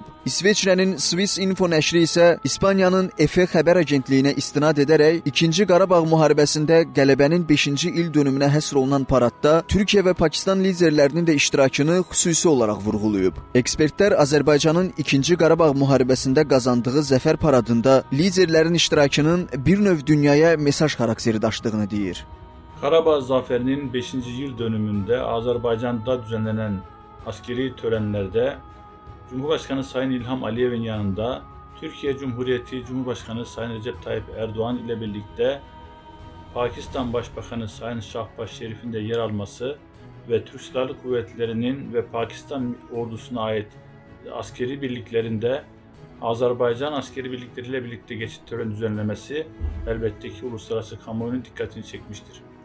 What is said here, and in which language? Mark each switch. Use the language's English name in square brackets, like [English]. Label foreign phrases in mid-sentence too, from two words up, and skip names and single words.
[Azerbaijani] İsveçrənin Swiss Info nəşri isə İspaniyanın EFE xəbər agentliyinə istinad edərək 2-ci Qarabağ müharibəsində qələbənin 5-ci il dönümünə həsr olunan paradda Türkiyə və Pakistan liderlərinin də iştirakını xüsusi olaraq vurğulayıb. Ekspertlər Azərbaycanın 2-ci Qarabağ müharibəsində qazandığı zəfər paradında liderlərin iştirakının bir növ dünyaya mesaj xarakteri daşıdığını deyir. Qarabağ zəfərinin 5-ci il dönümündə Azərbaycanda [Turkish] düzenlenen askeri törenlərdə Cumhurbaşkanı Sayın İlham Aliyev'in yanında Türkiye Cumhuriyeti Cumhurbaşkanı Sayın Recep Tayyip Erdoğan ile birlikte Pakistan Başbakanı Sayın Şahbaz Şerif'in de yer alması ve Türk Silahlı Kuvvetleri'nin ve Pakistan ordusuna ait askeri birliklerinde Azerbaycan askeri birlikleriyle birlikte geçit töreni düzenlemesi elbette ki uluslararası kamuoyunun dikkatini çekmiştir.